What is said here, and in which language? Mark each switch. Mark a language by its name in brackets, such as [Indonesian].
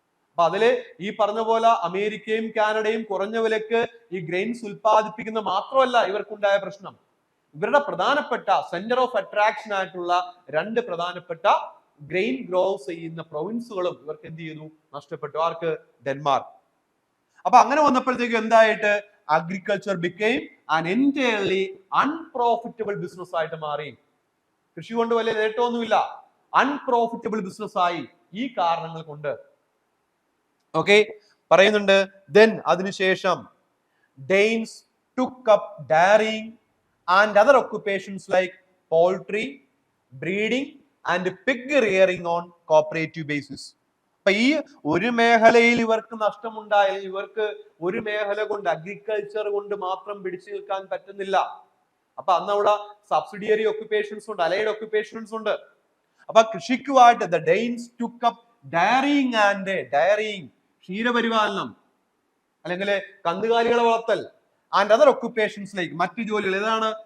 [Malayalam] അപ്പൊ അതില് ഈ പറഞ്ഞ പോലെ അമേരിക്കയും കാനഡയും കുറഞ്ഞ വിലക്ക് ഈ ഗ്രെയിൻസ് ഉൽപ്പാദിപ്പിക്കുന്ന മാത്രമല്ല ഇവർക്കുണ്ടായ പ്രശ്നം, ഇവരുടെ പ്രധാനപ്പെട്ട സെന്റർ ഓഫ് അട്രാക്ഷൻ ആയിട്ടുള്ള 2 പ്രധാനപ്പെട്ട ഗ്രെയിൻ ഗ്രോ ചെയ്യുന്ന പ്രൊവിൻസുകളും ഇവർക്ക് എന്ത് ചെയ്തു? നഷ്ടപ്പെട്ടു. ആർക്ക്? ഡെൻമാർക്ക്. അപ്പൊ അങ്ങനെ വന്നപ്പോഴത്തേക്ക് എന്തായിട്ട് [English] agriculture became an entirely unprofitable business [Malayalam] ആയിട്ട് മാറി. കൃഷി കൊണ്ട് വലിയ നേട്ടമൊന്നുമില്ല, അൺപ്രോഫിറ്റബിൾ ബിസിനസ് ആയി ഈ കാരണങ്ങൾ കൊണ്ട്. ഓക്കെ, പറയുന്നുണ്ട്. [English] Then അതിനുശേഷം Danes took up dairying and other occupations like poultry, breeding and pig rearing on cooperative basis. [Malayalam] അപ്പൊ ഈ ഒരു മേഖലയിൽ ഇവർക്ക് നഷ്ടമുണ്ടായാൽ ഇവർക്ക് ഒരു മേഖല കൊണ്ട് അഗ്രികൾച്ചർ കൊണ്ട് മാത്രം പിടിച്ചു നിൽക്കാൻ പറ്റുന്നില്ല. അപ്പൊ അന്ന് അവിടെ സബ്സിഡിയറി ഒക്യുപ്പേഷൻസ് ഉണ്ട്, അലൈഡ് ഒക്യുപ്പേഷൻസ് ഉണ്ട്. അപ്പൊ കൃഷിക്കുമായിട്ട് the Danes [English] took up dairying [Malayalam] and ക്ഷീരപരിപാലനം അല്ലെങ്കിൽ കന്നുകാലികളെ വളർത്തൽ [English] and other occupations like [Malayalam] മറ്റു ജോലികൾ. ഏതാണ്?